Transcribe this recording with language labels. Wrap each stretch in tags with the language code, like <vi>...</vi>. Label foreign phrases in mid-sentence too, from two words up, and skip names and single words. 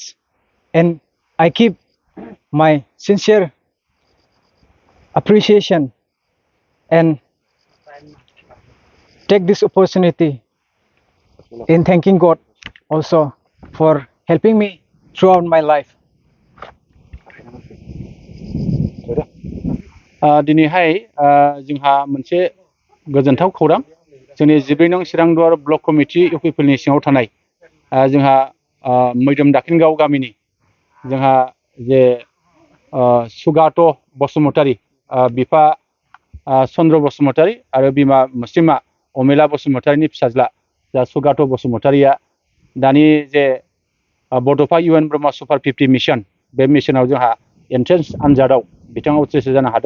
<en>And I keep my sincere appreciation and take this opportunity in thanking God also for helping me throughout my life.</en> <brx>दिनैहाय जोंहा मोनसे गोजोनथाव खौरां। जोंनि 14 नं चिरांदुवार ब्लक कमिटि इउपिपिएलनि सिङाव थानाय जोंहा मैदोम दाखिनगाव गामिनि जोंहा जे सुगात बसुमतारी, बिफा चन्द्र बसुमतारी आरो बिमा मुस्लिमा अमिला बसुमतारीनि फिसाज्ला जा सुगात बसुमतारीया दानि जे बड'फा UN ब्रह्म सुपार-50 मिशन, बे मिशनाव जोंहा एन्ट्रेन्स आनजादाव बिथाङा उथ्रिसार जानो हादों।</brx>